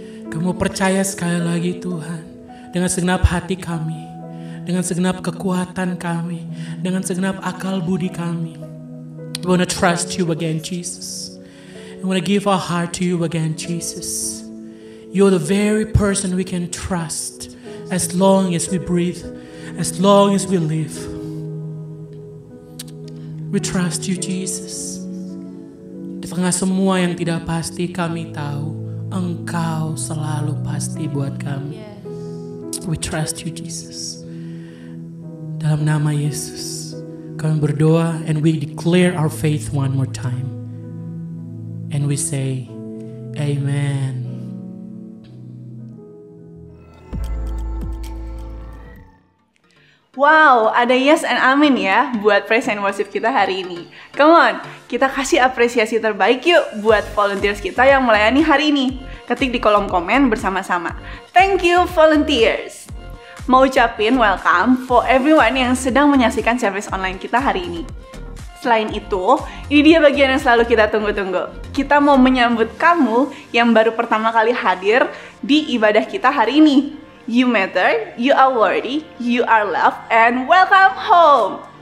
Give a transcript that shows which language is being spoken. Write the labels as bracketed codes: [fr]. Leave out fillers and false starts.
[id] Kami percaya sekali lagi Tuhan, dengan segenap hati kami, dengan segenap kekuatan kami, dengan segenap akal budi kami. [en] We want to trust you again, Jesus. We want to give our heart to you again, Jesus. You're the very person we can trust as long as we breathe, as long as we live. We trust you, Jesus. [id] Di tengah semua yang tidak pasti, kami tahu Engkau selalu pasti buat kami. [en] We trust you, Jesus. [id] Dalam nama Yesus, kami berdoa [en] and we declare our faith one more time. And we say, Amen. [id] Wow, ada yes and amin ya buat [en] praise and worship [id] kita hari ini. Come on, kita kasih apresiasi terbaik yuk buat volunteers kita yang melayani hari ini. Ketik di kolom komen bersama-sama. [en] Thank you volunteers. [id] Mau ucapin [en] welcome for everyone [id] yang sedang menyaksikan service online kita hari ini. Selain itu, ini dia bagian yang selalu kita tunggu-tunggu. Kita mau menyambut kamu yang baru pertama kali hadir di ibadah kita hari ini. [en] You matter, you are worthy, you are loved, and welcome home!